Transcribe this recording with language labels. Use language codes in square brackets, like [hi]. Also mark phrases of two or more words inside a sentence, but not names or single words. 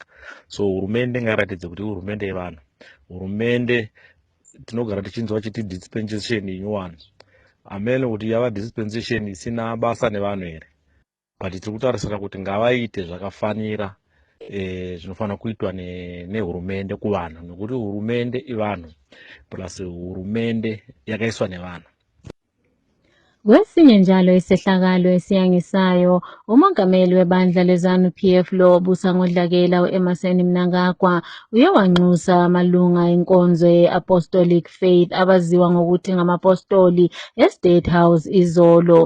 [sn] So hurumende ngairatidze kuti hurumende yevanhu. Hurumende tinogara tichinzwa chiti dispensation inyowani, amene kuti yava dispensation isina basa nevanhu here. But tiri kutarisira kuti ngavaite zvakafanira zvinofanira kuitwa nehurumende kuvanhu, nekuti hurumende ivanhu plus hurumende yakaiswa nevanhu. [nd] Kwesinye njalo isehlakalo esiyangisayo, umongameli webandla leZANU-PF lo obusa ngodlakela u-Emmerson Mnangagwa uye wanxusa amalunga enkonzo ye-Apostolic Faith abaziwa ngokuthi ngamapostoli eState House izolo.